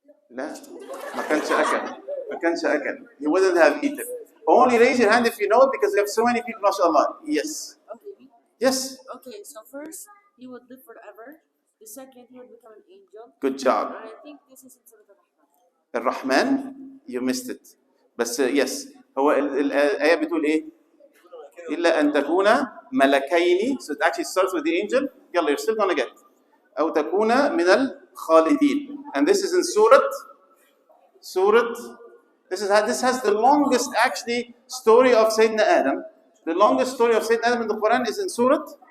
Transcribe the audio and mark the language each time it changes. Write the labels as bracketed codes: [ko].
[ar] لا ما كانش أكل ما كانش أكل. [en] He wouldn't have eaten. Only raise your hand if you know it, because we have so many people, mashallah. Yes. Okay. Yes. Okay, so first, he would live forever. The second, he would become an angel. Good job. I think this is in Surah Al-Rahman. الرحمن, you missed it. [ar] بس [en] yes. [ar] هو الآية بتقول إيه؟ إلا أن تكون ملكين. [en] So it actually starts with the angel. [ar] يلا, [en] you're still gonna get. [ar] أو تكون من الخالدين. [en] And this is in Surah. This has the longest actually story of Sayyidina Adam. The longest story of Sayyidina Adam in the Quran is in Surah.